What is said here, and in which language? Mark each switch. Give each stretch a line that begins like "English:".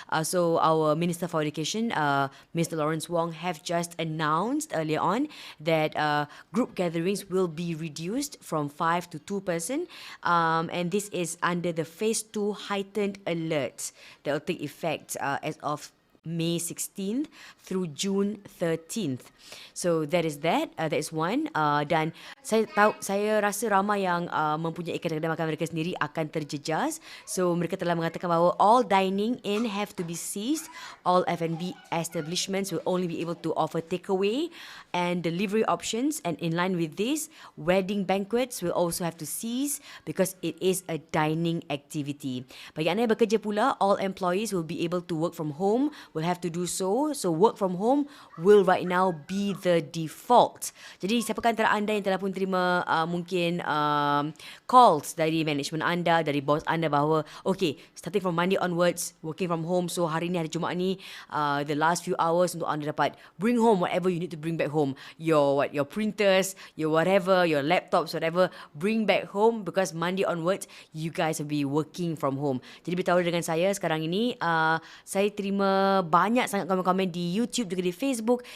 English: So our Minister for Education, Mr. Lawrence Wong, have just announced earlier on that group gatherings will be reduced from 5 to 2 person, and this is under the Phase 2 heightened alert that will take effect as of May 16th through June 13th. So that is that. That is one.
Malay: Dan saya rasa ramai yang mempunyai kedai-kedai makan mereka sendiri akan terjejas.
English: So
Malay: mereka telah mengatakan bahawa
English: all dining in have to be ceased. All F&B establishments will only be able to offer takeaway and delivery options. And in line with this, wedding banquets will also have to cease because it is a dining activity.
Malay: Bagi anda yang bekerja pula,
English: all employees will be able to work from home, will have to do so. So work from home will right now be the default.
Malay: Jadi siapakah antara anda yang telah pun terima mungkin calls dari management anda, dari bos anda bahawa okay,
English: starting from Monday onwards, working from home. So
Malay: hari ni, hari Jumaat ni,
English: the last few hours
Malay: untuk anda dapat
English: bring home whatever you need to bring back home. Your printers, your whatever, your laptops, whatever, bring back home because Monday onwards you guys will be working from home.
Malay: Jadi beritahu dengan saya sekarang ini, saya terima banyak sangat komen-komen di YouTube juga di Facebook.